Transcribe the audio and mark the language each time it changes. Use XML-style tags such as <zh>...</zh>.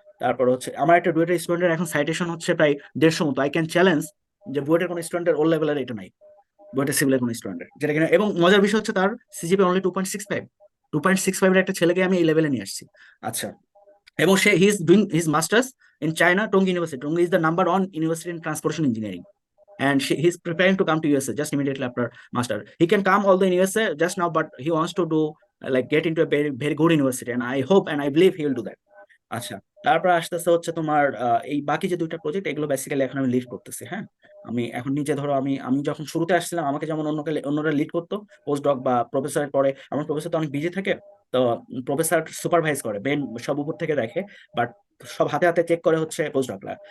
<bn>তারপর হচ্ছে আমার একটা ডুয়েটের স্টুডেন্টের এখন সাইটেশন হচ্ছে প্রায় 150 মতো। আই ক্যান চ্যালেঞ্জ যে বুয়েটের কোনো স্টুডেন্টের ওর লেভেলের এটা নাই, বুয়েটের সিভিলের কোনো স্টুডেন্টের, যেটা কিনা। এবং মজার বিষয় হচ্ছে তার সিজিপি অনলি 2.65 এর একটা ছেলেকে আমি এই লেভেলে নিয়ে আসছি। আচ্ছা, এবং সে</bn> <en>He is doing his masters in China, Tongji university. Tongji is the number 1 university in transportation engineering, and he is preparing to come to USA just immediately after master. He can come although in USA just now, but he wants to do like get into a very very good university, and I hope and I believe he will do that.</en> <bn>আচ্ছা, তারপর আসতেছে হচ্ছে তোমার এই বাকি যে 2টা project, এগুলো বেসিক্যালি এখন আমি লিড করতেছি। হ্যাঁ, আমি এখন নিজে ধরো আমি আমি যখন শুরুতে আসছিলাম, আমাকে যেমন অন্যরা লিড করতো পোস্ট ডক বা প্রফেসরের পরে, আমার প্রফেসর তো অনেক বিজি থাকে। তো প্রফেসর সুপারভাইজ করে, বেন সব উপর থেকে দেখে, বাট সব হাতে হাতে চেক করে হচ্ছে পোস্ট ডকরা।</bn>